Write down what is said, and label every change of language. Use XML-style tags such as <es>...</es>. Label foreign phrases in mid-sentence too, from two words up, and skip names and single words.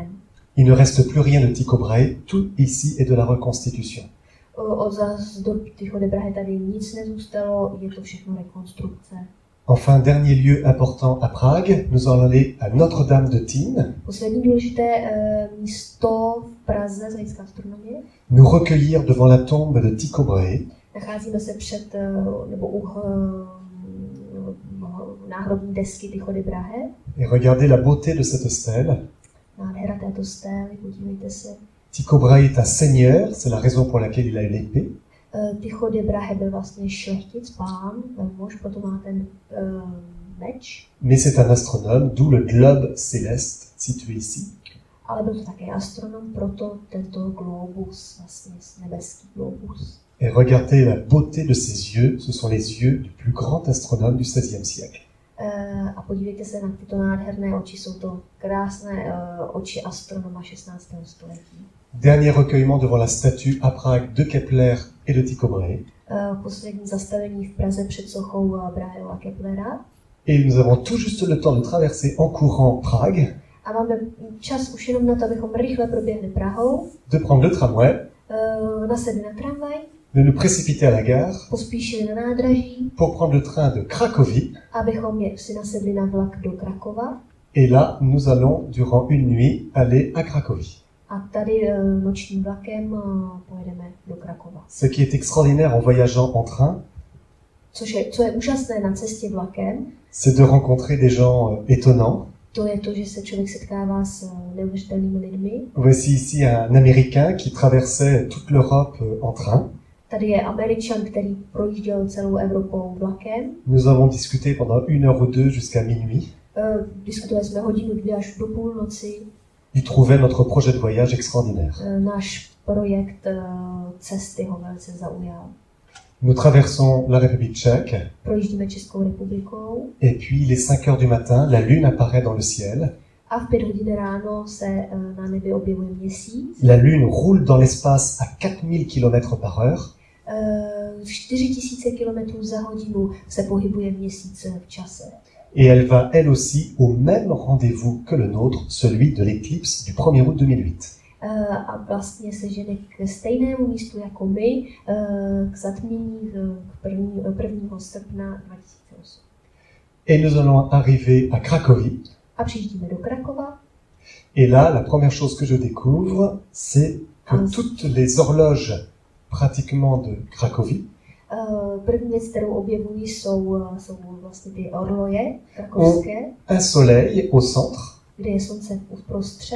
<fr>Il ne reste plus rien de Tycho Brahe, tout ici est de la reconstitution.</fr> <cs>Od dob Tycho Brahe tady nic nezůstalo, je to všechno rekonstrukce.</cs> <fr>Enfin, dernier lieu important à Prague, nous allons aller à Notre-Dame de Tín,</fr> <cs>Poslední důležité místo v Praze z hlediska astronomie.</cs> <fr>nous recueillir devant la tombe de Tycho Brahe.</fr> <cs>Nacházíme se před nebo u náhrobní desky Tycho Brahe.</cs> <fr>Et regardez la beauté de cette stèle.</fr> <cs>Nádhera této stély, podívejte se.</cs> <fr>Tycho Brahe est un seigneur, c'est la raison pour laquelle il a l'épée.</fr> <cs>Tycho Brahe byl vlastně šlechtic, pán, velmož, proto má ten meč.</cs> <fr>Mais c'est un astronome, d'où le globe céleste situé ici.</fr> <cs>Ale byl to také astronom, proto tento globus, vlastně nebeský globus.</cs> <fr>Et regardez la beauté de ses yeux, ce sont les yeux du plus grand astronome du XVIe siècle.</fr> <cs>A podívejte se na tyto nádherné oči, jsou to krásné oči astronoma 16. století.</cs> <fr>Dernier recueillement devant la statue à Prague de Kepler et de Tycho Brahe.</fr> <cs>Poslední zastavení v Praze před sochou Braheho a Keplera.</cs> <fr>Et nous avons tout juste le temps de traverser en courant Prague,</fr> <cs>A máme čas už jenom na to, abychom rychle proběhli Prahou,</cs> <fr>de prendre le tramway,</fr> <cs>nasedli na tramvaj,</cs> <fr>de nous précipiter à la gare</fr> <cs>pospíšili na nádraží,</cs> <fr>pour prendre le train de Cracovie.</fr> <cs>abychom si nasedli na vlak do Krakova.</cs> <fr>Et là, nous allons, durant une nuit, aller à Cracovie.</fr> <cs>A tady nočním vlakem pojedeme do Krakova.</cs> <fr>Ce qui est extraordinaire en voyageant en train,</fr> <cs>Co je úžasné na cestě vlakem,</cs> <fr>c'est de rencontrer des gens étonnants.</fr> <cs>to je to, že se člověk setkává s neuvěřitelnými lidmi.</cs> <fr>Voici ici un Américain qui traversait toute l'Europe en train.</fr> <cs>Tady je Američan, který projížděl celou Evropou vlakem.</cs> <fr>Nous avons discuté pendant 1 heure ou 2 jusqu'à minuit.</fr> <cs>Diskutovali jsme hodinu, 2 až do půlnoci.</cs> <fr>Il trouvait notre projet de voyage extraordinaire.</fr> <cs>Náš projekt cesty ho velice zaujal.</cs> <fr>Nous traversons la République tchèque,</fr> <cs>Projíždíme Českou republikou</cs> <fr>et puis il est 5 heures du matin, la lune apparaît dans le ciel.</fr> <cs>a v 5 hodin ráno se na nebi objevuje měsíc.</cs> <fr>La lune roule dans l'espace à 4000 km par heure.</fr> <cs>4000 km za hodinu se pohybuje měsíc v čase.</cs> <fr>Et elle va elle aussi au même rendez-vous que le nôtre, celui de l'éclipse du 1er août 2008.</fr> <cs>A vlastně se žene k stejnému místu jako my, k zatmění k 1. srpna 2008.</cs> <fr>Et nous allons arriver à Cracovie.</fr> <cs>A přijíždíme do Krakova.</cs> <fr>Et là, la première chose que je découvre, c'est que toutes les horloges pratiquement de Cracovie</fr> <cs>První věc, kterou objevují, jsou vlastně ty orloje krakovské,</cs> <fr>un soleil au centre,</fr> <cs>kde je slunce uprostřed,</cs>